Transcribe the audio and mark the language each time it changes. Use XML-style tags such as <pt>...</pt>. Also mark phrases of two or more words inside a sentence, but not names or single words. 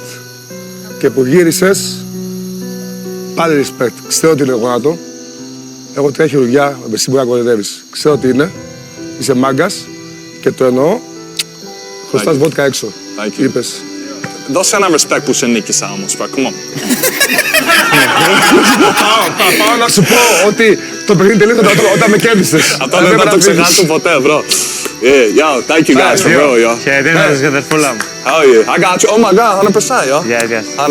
<el>Και που γύρισες, πάλι respect. Ξέρω ότι είναι γόνατο. Έχω 3 χειρουργιά, εσύ μπορεί να κοροϊδεύεις. Ξέρω ότι είναι. Είσαι μάγκας και το εννοώ. Χρωστάς βότκα έξω.</el> <en>Thank you.</en> <el>Είπες. Δώσε ένα respect που σε νίκησα όμως,</el> <en>bro. Come on.</en> <el>Πάω να σου πω ότι το παιχνίδι τελείωσε όταν με κέρδισες. Αυτό δεν θα το ξεχάσω ποτέ, bro.</el> <en>Yeah, yo, thank you guys for real, yo.</en> <el>Χαιρετίσματα για τα φούλα μου.</el> <en>Hell yeah, I got you. Oh my god, 100%, yo. Yes.</en>